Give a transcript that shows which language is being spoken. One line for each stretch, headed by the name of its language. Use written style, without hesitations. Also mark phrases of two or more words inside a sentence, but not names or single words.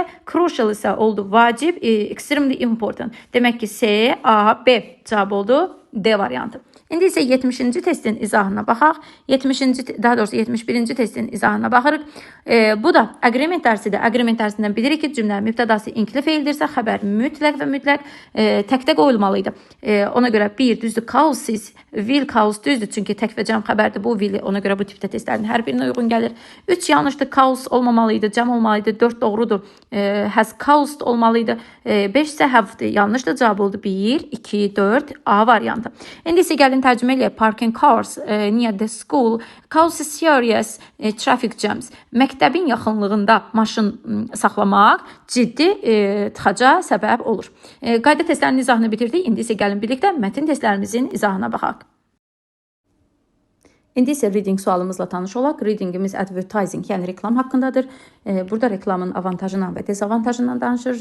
Azerbaijani: Crucial isə oldu vacib,
English: extremely important.
Azerbaijani: Demək ki C, A, B cavab oldu D variantı. İndi isə 70-ci testin izahına baxaq. 70-ci, daha doğrusu 71-ci testin izahına baxırıq. Bu da agreement dərsidir. Agreement dərsindən bilirik ki, cümlənin mübtədası inkli feildirsə, xəbər mütləq və mütləq təkdə qoyulmalıydı. Ona görə bir düzdür,
English: causes, will cause
Azerbaijani: düzdür, çünki tək və cəm xəbərdir. Bu will, ona görə bu tipdə testlərin hər birinə uyğun gəlir. 3 yanlışdır, cause olmamalıydı, cəm olmalıydı. 4 doğrudur,
English: has caused
Azerbaijani: olmalıydı. 5 isə have-dir, yanlışdır, cavab oldu 1, 2, 4, A variantı. İndi isə gəlin tərcümə eləyək.
English: Parking cars near the school causes serious traffic jams.
Azerbaijani: Məktəbin yaxınlığında maşın saxlamaq ciddi tıxaca səbəb olur. Qayda testlərinin izahını bitirdik. İndi isə gəlin birlikdə mətn testlərimizin izahına baxaq. İndi isə reading sualımızla tanış olaq. Readingimiz advertising, yəni reklam haqqındadır. Burada reklamın avantajından və dezavantajından danışır.